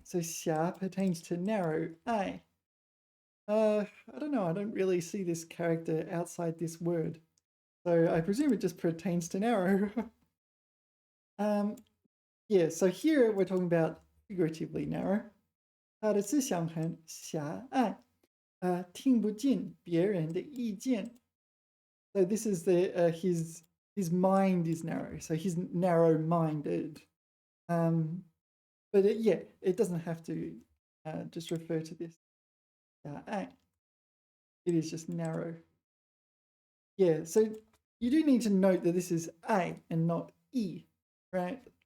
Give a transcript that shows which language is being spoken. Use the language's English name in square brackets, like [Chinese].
[English] So 狭 pertains to narrow. 爱.I don't know. I don't really see this character outside this word. So I presume it just pertains to narrow. Yeah, so here we're talking about figuratively narrow. [Chinese] 他的思想很狭隘，听不进别人的意见. [English] So this is his mind is narrow. So he's narrow-minded. But it doesn't have to just refer to this. It is just narrow. Yeah, so you do need to note that this is A and not E, right?